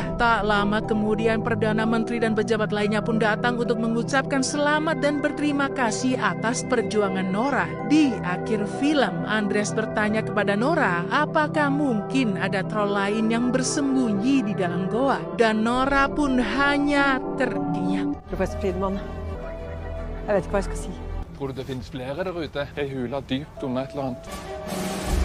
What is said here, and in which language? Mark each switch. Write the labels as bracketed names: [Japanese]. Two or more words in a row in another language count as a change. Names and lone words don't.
[Indonesian] Tak lama kemudian Perdana Menteri dan pejabat lainnya pun datang untuk mengucapkan selamat dan berterima kasih atas perjuangan Nora. Di akhir film, Andreas bertanya kepada Nora, apakah mungkin ada troll lain yang bersembunyi di dalam goa? Dan Nora pun hanya terdiam. [Norwegian] Professor Friedman, jeg vet ikke hva jeg skal si. Tror du det finnes flere der ute? Ei hule dypt under et eller annet?